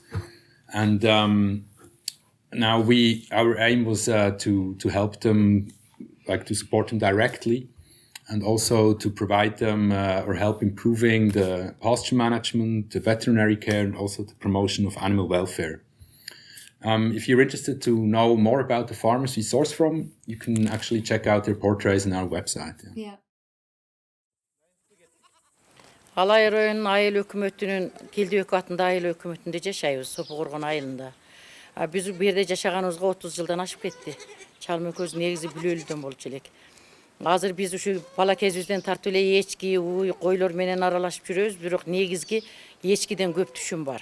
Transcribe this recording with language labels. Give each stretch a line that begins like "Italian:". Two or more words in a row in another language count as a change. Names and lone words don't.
English: And now our aim was to help them, like to support them directly, and also to provide them or help improving the pasture management, the veterinary care, and also the promotion of animal welfare. If you're interested to know more about the farmers we source from, you can actually check out their portraits on our website. Yeah.
Kyrgyz: Алай районунун айыл өкмөтүнүн Келдибек атындагы айыл өкмөтүндө жашайбыз, Сопу-Коргон айылында. Биз бу жерде жашаганыбызга 30 жылдан ашып кетти. Чалма көз негизи бүлөлүдөн болчу элек. Азыр биз ушу бала кезибизден тартып эле эчки, уй, койлор менен аралашып жүрөбүз, бирок негизги эчкиден көп түшүм бар.